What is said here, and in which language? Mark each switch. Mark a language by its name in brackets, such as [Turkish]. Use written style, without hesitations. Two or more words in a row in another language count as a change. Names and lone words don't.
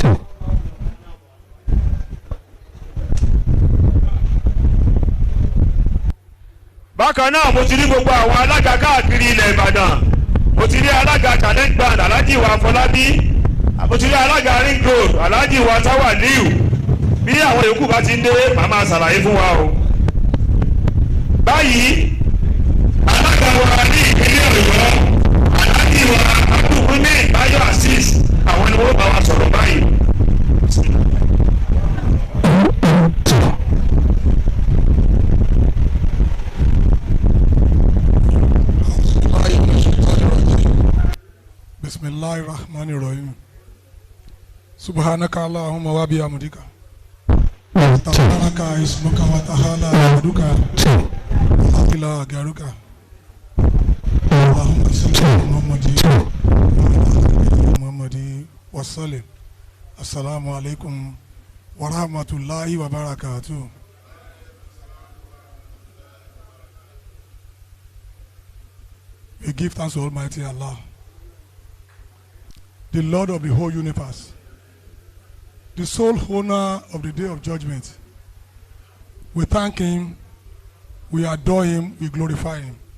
[Yoruba] bákan náà mo ti rí gbogbo àwọn alága káàkiri ilẹ̀ Ìbàdàn mo ti rí alága challenge band Alhaji wa Fọlábí mo ti rí alága ring road Alhaji wa Tawaliu bí àwọn yòókù bá ti ń dé màá máa ṣàlàyé fún wa o. báyìí alága wa ní ìpínlẹ̀ Ọ̀yọ́ Alhaji wa Abdulrahman Bayo Azeez àwọn ni wọ́n bá wa sọ̀rọ̀ báyìí. [Arabic] بسم الله الرحمن الرحيم. سبحانك اللهم وبحمدك. تبارك اسمك وتعالى يدك. إلا غيرك. اللهم صل على محمد وسلم. السلام عليكم ورحمة الله وبركاته. [English] We give thanks to Almighty Allah, the Lord of the whole universe, the sole owner of the day of judgment. We thank him, we adore him, we glorify him.